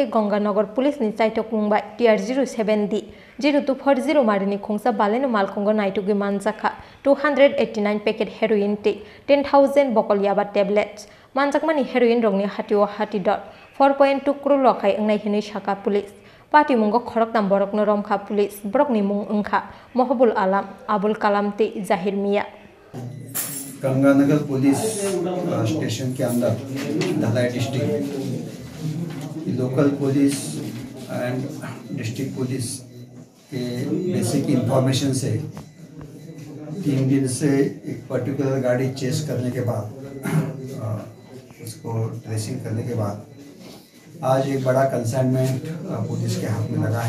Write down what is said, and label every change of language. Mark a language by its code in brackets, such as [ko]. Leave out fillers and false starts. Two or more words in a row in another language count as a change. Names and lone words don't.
[trp] Gonganagar police ni chaitok mungbai TR 07D 0240 marini khungsa balenu malkhungo naitugi manjakha 289 [en] packet heroin [trp] te 10,000 bokol yaba tablets manjakmani heroin rongni hatio hati dot 4.2 crore lokai angnai hini shaka police Parti mungo khorok tam borok no romkha police borok ni mung ungkha Mohbul Alam Abul Kalam te Zahir Mia [hi] गंगानगर पुलिस स्टेशन के अंदर धलाई [en] district local police and district police [hi] के [en] basic information [hi] से 3 दिन से एक पर्टिकुलर गाड़ी चेस करने के बाद उसको ट्रेसिंग करने के बाद आज एक बड़ा कंसाइनमेंट पुलिस के हाथ में लगा है।